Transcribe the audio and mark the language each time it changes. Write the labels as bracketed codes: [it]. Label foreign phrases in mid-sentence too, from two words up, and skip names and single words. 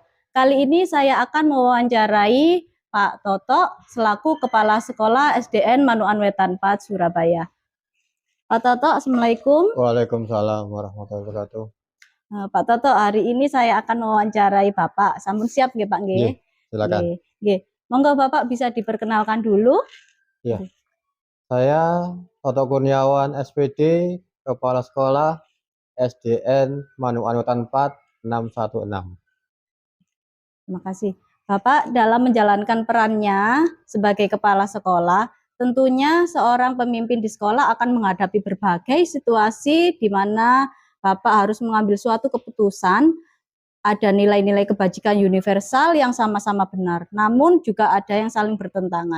[id] Kali ini saya akan mewawancarai Pak Toto selaku Kepala Sekolah SDN Manuan Wetan 4 Surabaya. Pak Toto, Assalamualaikum. [ar] وعليكم السلام ورحمة الله وبركاته. [id] Pak Toto, hari ini saya akan mewawancarai Bapak. [jv] Sampun siap nggih Pak nggih? [id] Silakan. Nggih. Monggo Bapak bisa diperkenalkan dulu. Ya. Saya Toto Kurniawan SPD, Kepala Sekolah SDN Manuan Wetan 4 616. Terima kasih. Bapak dalam menjalankan perannya sebagai kepala sekolah, tentunya seorang pemimpin di sekolah akan menghadapi berbagai situasi di mana Bapak harus mengambil suatu keputusan, ada nilai-nilai kebajikan universal yang sama-sama benar, namun juga ada yang saling bertentangan.